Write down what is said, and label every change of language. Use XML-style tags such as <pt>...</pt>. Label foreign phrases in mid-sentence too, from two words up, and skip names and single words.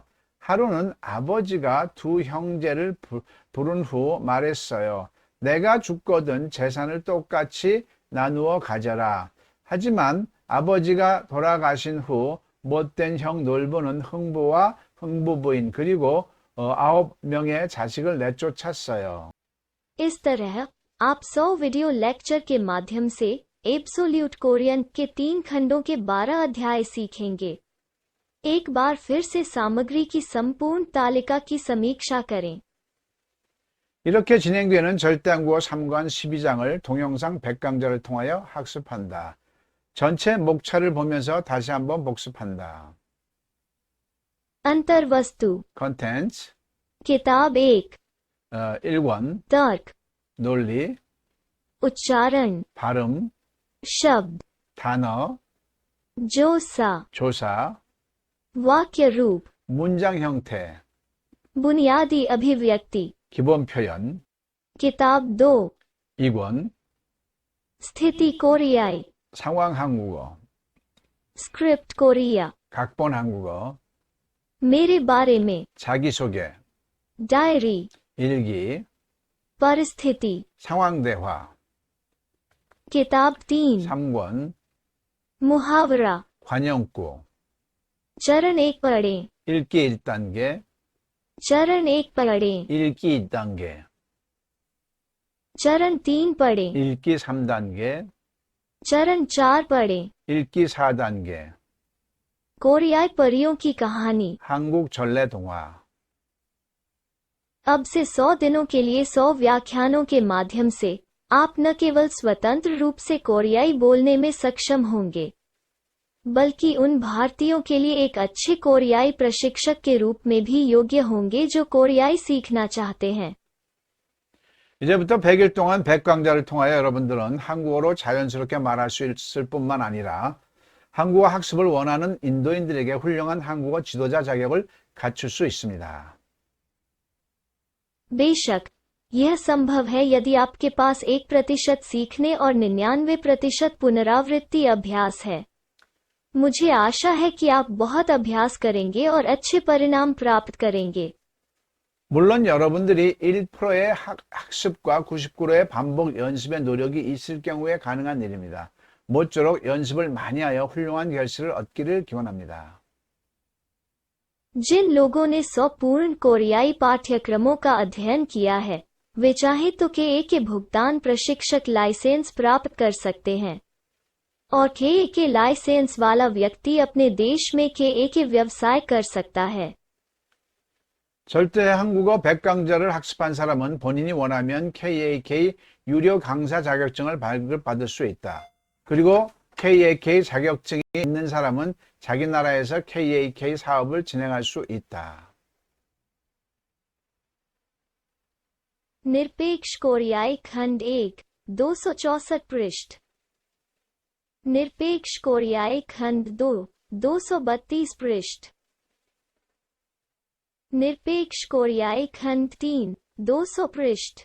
<ko>하루는 아버지가 두 형제를 부른 후 말했어요. 내가 죽거든 재산을 똑같이 나누어 가져라. 하지만 아버지가 돌아가신 후 못된 형 놀부는 흥부와 흥부 부인 그리고 9명의 자식을 내쫓았어요.</ko> <hi>इस तरह आप 100 वीडियो लेक्चर के माध्यम से एब्सोल्यूट कोरियन के 3 खंडों के 12 अध्याय सीखेंगे। एक बार फिर से सामग्री की संपूर्ण तालिका की समीक्षा करें।</hi> <ko>이렇게 진행되는 절대한국어 3권 12장을 동영상 100강좌를 통하여 학습한다. 전체 목차를 보면서 다시 한번 복습한다.</ko> <hi>अंतर्वस्तु</hi> <ko>컨텐츠</ko> <hi>किताब 1</hi> <ko>1권</ko> <hi>तर्क</hi> <ko>논리</ko> <hi>उच्चारण</hi> <ko>발음</ko> <hi>शब्द</hi> <ko>단어</ko> <hi>जोसा</hi> <ko>조사</ko> <hi>वाक्य रूप</hi> <ko>문장 형태</ko> <hi>बुनियादी अभिव्यक्ति</hi> <ko>기본 표현</ko> <hi>किताब 2</hi> <ko>2권</ko> <hi>स्थिति कोरियाई</hi> <ko>상황 한국어</ko> <hi>स्क्रिप्ट कोरिया</hi> <ko>각본 한국어</ko> <hi>मेरे बारे में</hi> <ko>자기소개</ko> <hi>डायरी</hi> <ko>일기</ko> <hi>परिस्थिति</hi> <ko>상황 대화</ko> <hi>किताब 3</hi> <ko>3권,</ko> <hi>मुहावरा</hi> <ko>관용구,</ko> <hi>चरण 1 पढ़ें।</hi> <ko>읽기 1단계,</ko> <hi>चरण 1 पढ़ें।</hi> <ko>읽기 2단계,</ko> <hi>चरण 3 पढ़ें।</hi> <ko>읽기 3단계,</ko> <hi>चरण 4 पढ़ें।</hi> <ko>읽기 4단계,</ko> <hi>कोरियाई परियों की कहानी।</hi> <ko>한국 전래 동화.</ko> <hi>अब से 100 दिनों के लिए 100 व्याख्यानों के माध्यम से आप न केवल स्वतंत्र रूप से कोरियाई बोलने में सक्षम होंगे, बल्कि उन भारतीयों के लिए एक अच्छे कोरियाई प्रशिक्षक के रूप में भी योग्य होंगे जो कोरियाई सीखना चाहते हैं।</hi> <ko>이제부터 100일 동안 100강좌를 통하여 여러분들은 한국어로 자연스럽게 말할 수 있을 뿐만 아니라 한국어 학습을 원하는 인도인들에게 훌륭한 한국어 지도자 자격을 갖출 수 있습니다.</ko> <hi>बेशक यह संभव है यदि आपके पास 1% सीखने और 99% पुनरावृत्ति अभ्यास है। मुझे आशा है कि आप बहुत अभ्यास करेंगे और अच्छे परिणाम प्राप्त करेंगे।</hi> <ko>물론 여러분들이 1%의 학습과 99%의 반복 연습의 노력이 있을 경우에 가능한 일입니다. 모쪼록 연습을 많이 하여 훌륭한 결실을 얻기를 기원합니다.</ko> <hi>जिन लोगों ने 100 पूर्ण कोरियाई पाठ्यक्रमों का अध्ययन किया है, वे चाहे तो KA के भुगतान प्रशिक्षक लाइसेंस प्राप्त कर सकते हैं, और KA के लाइसेंस वाला व्यक्ति अपने देश में KA के व्यवसाय कर सकता है।</hi> <ko>절대 한국어 100강좌를 학습한 사람은 본인이 원하면 KAK 유료 강사 자격증을 발급받을 수 있다. 그리고 KAK 자격증이 있는 사람은 자기 나라에서 KAK 사업을 진행할 수 있다.</ko> <hi>निरपेक्ष कोरियाई खंड 1 264 पृष्ठ। निरपेक्ष कोरियाई खंड 2 232 पृष्ठ। निरपेक्ष कोरियाई खंड 3 200 पृष्ठ।</hi>